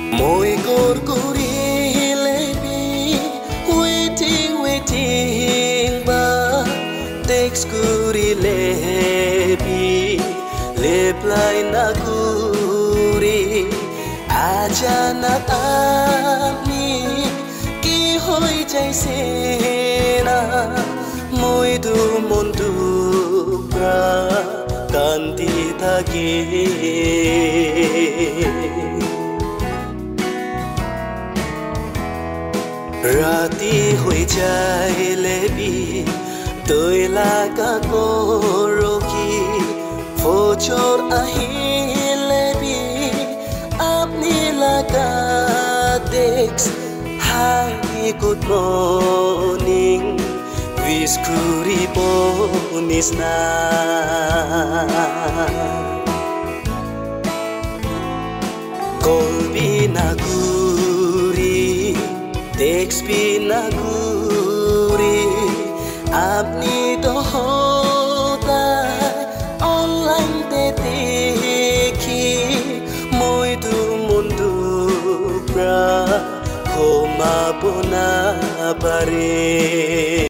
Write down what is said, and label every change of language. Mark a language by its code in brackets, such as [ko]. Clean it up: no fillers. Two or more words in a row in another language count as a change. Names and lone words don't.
[nag] Moi gor lebi waiting ba text kuri lebi reply na kuri aja na ami ki hoi jai se na moi du mondu pra kanti thake Rati hoi jai lebi toi laga koroki fochor ahi lebi apni laga text hi [en] good morning wish [nag] kuri bonisna kolbi naguri text pinaguri apni dohoda online te dekhi moi tu mundu pra khoma puna pare